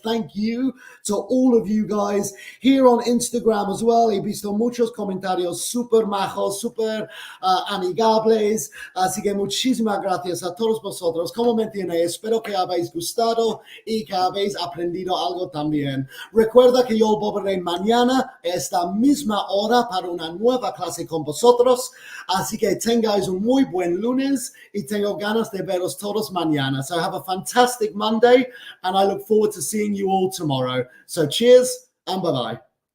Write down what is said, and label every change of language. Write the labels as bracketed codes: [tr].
[en] Thank you to all of you guys here on Instagram as well. [es] He visto muchos comentarios super majos, super amigables. Así que muchísimas gracias a todos vosotros. Como mencioné, espero que habéis gustado y que habéis aprendido algo también. Recuerda que yo volveré mañana a esta misma hora para una nueva clase con vosotros. Así que tengáis un muy buen lunes y tengo ganas de veros todos mañana. [en] So have a fantastic Monday and I look forward to seeing you all tomorrow. So cheers and bye-bye.